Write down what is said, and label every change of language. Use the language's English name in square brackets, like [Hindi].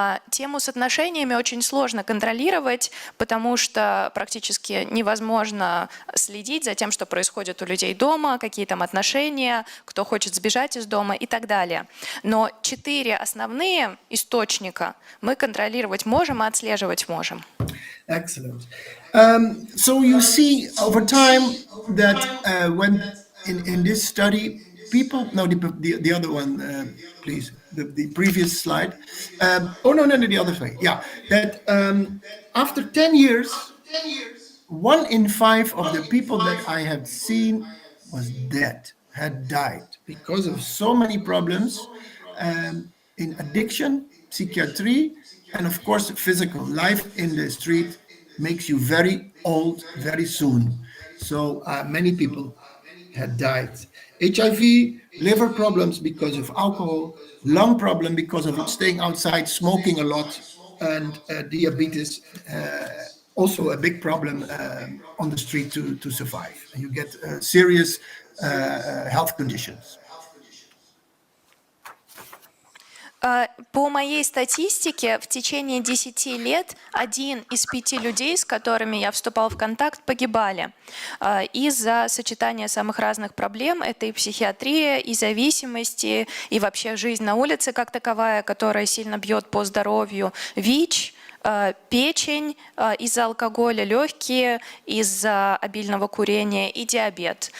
[Russian] Тему с отношениями очень сложно контролировать, потому что практически невозможно следить за тем, что происходит у людей дома, какие там отношения, кто хочет сбежать из дома и так далее. Но 4 основные источника мы контролировать можем и отслеживать можем. [English] Excellent. So you see over time that when in this study, people, no, the other one, please, the previous slide. Oh, no, the other way. Yeah, that after 10 years, 1 in 5 of the people that I had seen was dead, had died because of so many problems in addiction, psychiatry, and of course, physical life in the street makes you very old very soon. So many people had died. HIV, liver problems because of alcohol, lung problem because of staying outside, smoking a lot, and diabetes, also a big problem on the street to survive. And you get serious health conditions. [Russian] По моей статистике, в течение 10 лет 1 из 5 людей, с которыми я вступал в контакт, погибали из-за сочетания самых разных проблем. Это и психиатрия, и зависимости, и вообще жизнь на улице как таковая, которая сильно бьет по здоровью, ВИЧ, печень из-за алкоголя, легкие из-за обильного курения и диабет.